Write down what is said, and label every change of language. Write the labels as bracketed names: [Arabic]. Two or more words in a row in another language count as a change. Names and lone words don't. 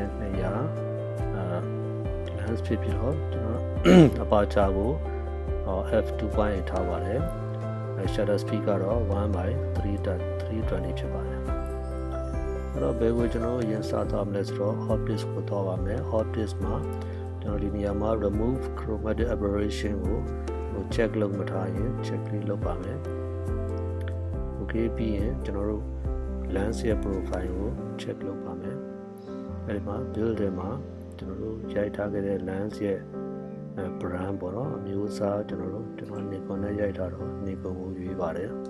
[Burmese] 200lens ဖြစ်ပြီးတော့ကျွန်တော် aperture ကိုf2.8 ထားပါတယ် [English] shutter speed [Burmese] ကတော့1/320 ဖြစ်ပါတယ်အဲ့တော့ဘယ်ကိုကျွန်တော်ရင် စားသွားမလဲဆိုတော့ optics ကိုသွားပါမယ် optics မှာကျွန်တော်ဒီနေရာမှာ [English] remove chromatic aberration [Burmese] ကိုcheck လုပ်မထားရင် check လေးလုပ်ပါမယ် Okay ပြီးရင်ကျွန်တော်တို့ lens ရဲ့ profile ကို check လုပ်ပါမယ်အဲဒီမှာ build ထဲမှာကျွန်တော်တို့ရိုက်ထားခဲ့တဲ့ lens ရဲ့ brand ပေါ့နော်အမျိုးအစားကျွန်တော် Nikon နဲ့ရိုက်ထားတော့ Nikon ကိုရွေးပါတယ်